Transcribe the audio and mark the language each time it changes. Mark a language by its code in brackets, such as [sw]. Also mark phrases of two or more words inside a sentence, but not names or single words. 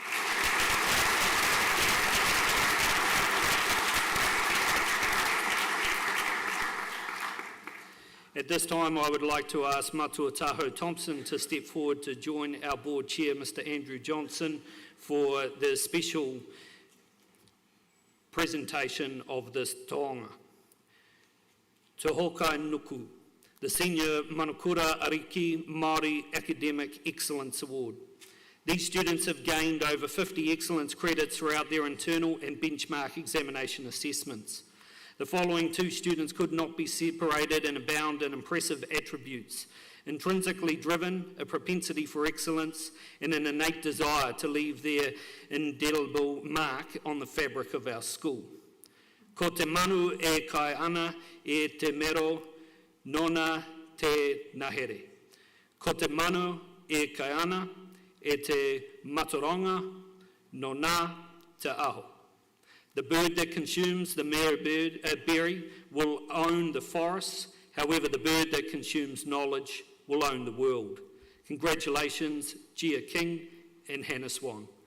[en] At this time, I would like to ask Matua Taho Thompson to step forward to join our board chair, Mr Andrew Johnson, for the special presentation of this taonga. Te Hokai Nuku, the Senior Manukura Ariki Māori Academic Excellence Award. These students have gained over 50 excellence credits throughout their internal and benchmark examination assessments. The following 2 students could not be separated and abound in impressive attributes: intrinsically driven, a propensity for excellence, and an innate desire to leave their indelible mark on the fabric of our school. [mi] Ko te manu e kai ana e te mero nona te nahere. Ko te manu e kai ana e te mataronga nona te aho. [en] The bird that consumes the berry will own the forest. However, the bird that consumes knowledge will own the world. Congratulations, Gia King and Hannah Swan.